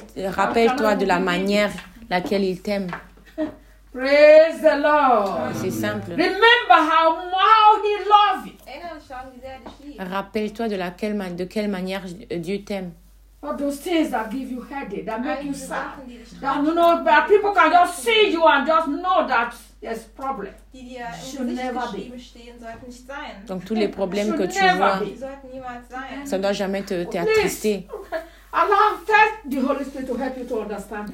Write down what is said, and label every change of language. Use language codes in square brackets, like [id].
[fr] Rappelle-toi de la manière laquelle il t'aime. [en] Praise the Lord. [fr] C'est simple. [en] Remember how he loves you. [fr] Rappelle-toi de quelle manière Dieu t'aime. [en] All those things that give you headache, that make you sad, that you know, but people can just see you and just know that there's problem. Should never be. Sein. [fr] Donc tous les problèmes que tu vois, ça ne doit jamais te attrister. [en] Allow first the Holy Spirit to help you to understand.